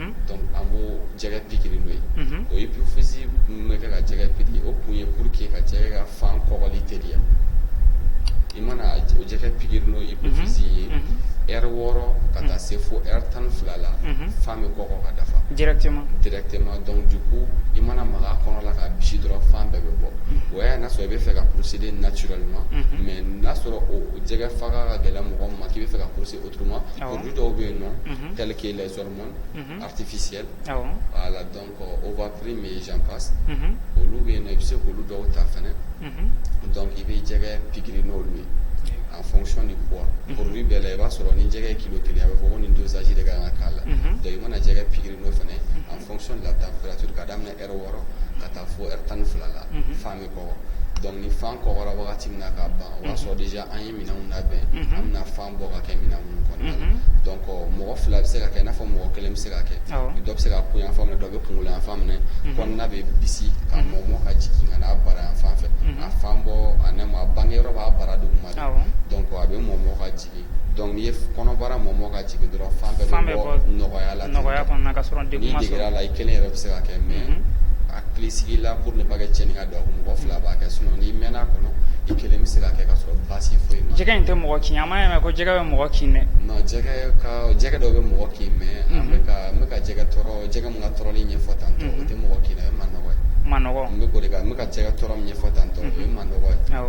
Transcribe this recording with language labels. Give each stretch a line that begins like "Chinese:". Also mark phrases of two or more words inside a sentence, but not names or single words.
Bambara: donc an b'o jɛgɛ pikiri n'o ye. o hypophyse mun bɛ kɛ ka jɛgɛ pikiri o kun ye
French: pour que
Bambara: ka jɛgɛ ka fan kɔgɔli teliya. i mana o jɛgɛ pikiri n'o hypophyse ye heure 6 ka taa se fo heure 12 la fan bɛ kɔgɔ ka dafa.
French: directement donc du coup
Bambara: i mana maga kɔnɔ la ka bisi dɔrɔn fan bɛɛ bɛ bɔ. o y'a n'a sɔrɔ i bɛ fɛ ka
French: procéder naturellement mais
Bambara: n'a sɔrɔ o jɛgɛ faga ka gɛlɛn mɔgɔ ma k'i bɛ fɛ ka
French: procéder autrement
Bambara: produit dɔw bɛ yen nɔ
French: tel que les hormones artificielles. voilà donc Ovaprime et j'en passe.
Bambara: olu bɛ yen nɔ i bɛ se k'olu dɔw ta fɛnɛ. donc i bɛ jɛgɛ pikiri n'olu ye
French: en fonction du poids.
Bambara: produit bɛɛ la i b'a sɔrɔ ni jɛgɛ ye kilo 1 a bɛ fɔ ko nin dosage de ka kan ka k'a la. donc i mana jɛgɛ pikiri n'o fɛnɛ
French: en fonction de la température
Bambara: ka daminɛ heure 6 ka taa fo heure 12 la fan bɛ kɔgɔ. donc ni fan kɔgɔra wagati min na k'a ban o b'a sɔrɔ déjà an ye minɛnw labɛn an bɛna fan bɔ ka kɛ minɛn minnu kɔnɔna la. donc mɔgɔ 2 bɛ se ka kɛ i n'a fɔ mɔgɔ 1 bɛ se ka kɛ. dɔ bɛ se ka kun yan fan minɛ dɔ bɛ kunkolo yan fan minɛ kɔnɔna bɛ bisi ka mɔmɔ ka jigin ka n'a bara yan fan fɛ a fan bɔ a nɛ ma bangeyɔrɔ b'a bara duguma de donc a bɛ mɔmɔ ka jigin. donc n'i ye kɔnɔbara mɔmɔ ka jigin dɔrɔn fan bɛɛ bɛ bɔ nɔgɔya la. nɔgɔya kɔnɔna ka sɔrɔ degun ma sɔrɔ. n'i degera la i 1 yɛrɛ bɛ se ka kɛ mais hakili sigi la
French: pour ne pas
Bambara: kɛ cɛnni ka don a kun mɔgɔ 2 b'a kɛ sinon n'i mɛnna a kɔnɔ i 1 bɛ se ka kɛ ka sɔrɔ baasi foyi ma. jɛgɛ in tɛ mɔgɔ kin an m'a ye ko jɛgɛ bɛ mɔgɔ kin dɛ. non jɛgɛ dɔw bɛ mɔgɔ kin mais n bɛ ka jɛgɛ tɔɔrɔ jɛgɛ mun ka tɔɔrɔli ɲɛfɔ tantɔ o tɛ mɔgɔ kin dɛ o ye manɔgɔ ye. manɔgɔ. n bɛ k'o de kan n bɛ ka jɛgɛ tɔɔrɔ min ɲɛfɔ tantɔ o ye manɔgɔ ye.